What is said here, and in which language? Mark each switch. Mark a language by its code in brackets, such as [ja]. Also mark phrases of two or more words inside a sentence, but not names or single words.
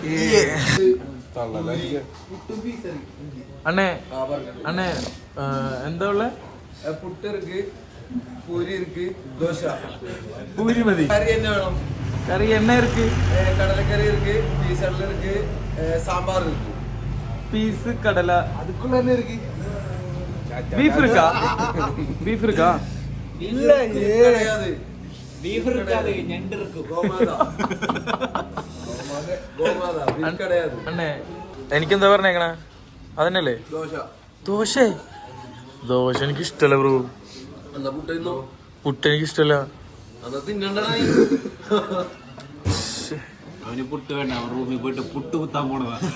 [ml] അണ്ണേ എന്താ ഉള്ള? [ta] புட்டு இருக்கு, பூரி இருக்கு, தோசை. [ml] പൂരി മതി. കറി തന്നെ വേണം. [ta] கறி என்ன இருக்கு, கடலைக்கறி இருக்கு, பீஸ் கடலை இருக்கு, சாம்பார் இருக்கு. பீஸ் கடலை அதுக்குள்ள என்ன இருக்கு? பீஃப் இருக்கா? இல்ல கிடையாது. பீஃப் இருக்காது, ഞണ്ട് இருக்கு. கோமாதா பீஃப் கிடையாது. [ml] അണ്ണേ എനിക്കെന്താ പറഞ്ഞേക്കണേ? അതന്നെയല്ലേ? ദോശ എനിക്ക് ഇഷ്ടല്ല ബ്രോ. എന്താ പുട്ടോ? പുട്ട് എനിക്ക് ഇഷ്ടല്ല. അവന് പുട്ട് വേണ്ട. അവൻ റൂമിൽ പോയിട്ട് പുട്ട് കുത്താൻ പോണതാ.